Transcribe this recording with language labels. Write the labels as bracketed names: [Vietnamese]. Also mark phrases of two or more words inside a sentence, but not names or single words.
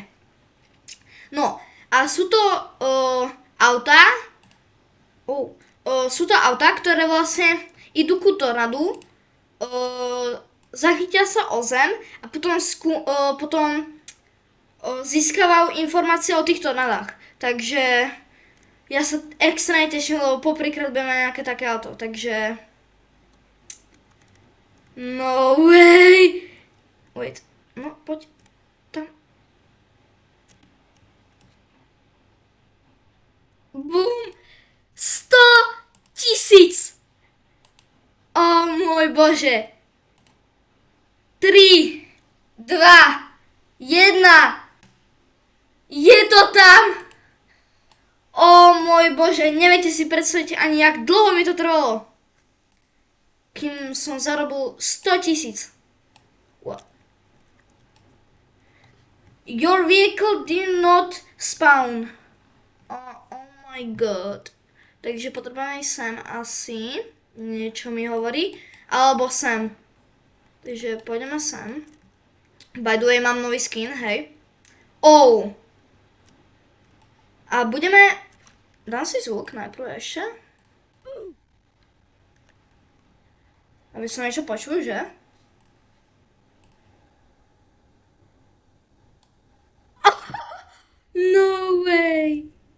[Slovak] No, a sú to autá, ktoré vlastne idú ku tornádu, zachytia sa o zem a potom získavajú informácie o tých tornádach. Takže ja sa extrémne teším, lebo poprvýkrát budem mať nejaké také auto, takže [English] no way! [Slovak] Wait, no poď tam. Bum! 100 000! O môj Bože! 3, 2, 1. Je to tam! O môj Bože, neviete si predstaviť ani, jak dlho mi to trvalo. Kým som zarobil 100 000. [English] What? Your vehicle did not spawn. Oh my god. [Slovak] Takže potrebujeme sem asi. Niečo mi hovorí. Alebo sem. Takže pôjdeme sem. [English] By the way, [Slovak] mám nový skin, hej. Oh. A budeme... Dám si zvuk najprv ešte. Aby som niečo počul, že? [English] No way.